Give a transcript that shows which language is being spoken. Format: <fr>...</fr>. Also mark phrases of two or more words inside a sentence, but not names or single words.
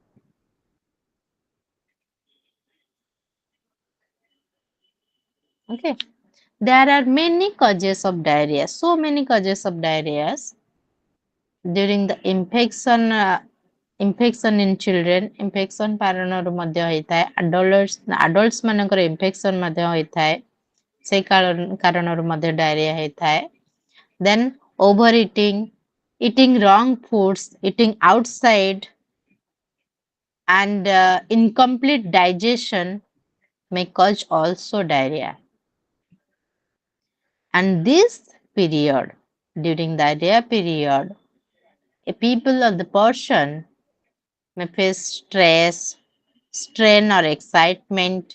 <en>Okay. There are many causes of diarrhea, so many causes of diarrhea during the infection in children,</en> <or>infection କାରଣରୁ ମଧ୍ୟ ହୋଇଥାଏ, adults ମାନଙ୍କର infection ମଧ୍ୟ ହୋଇଥାଏ, ସେଇ କାରଣରୁ ମଧ୍ୟ diarrhea ହୋଇଥାଏ.</or> <en>Then overeating, eating wrong foods, eating outside, and incomplete digestion may cause also diarrhea. And this period, during diarrhea period, a people or the person may face stress, strain or excitement.</en>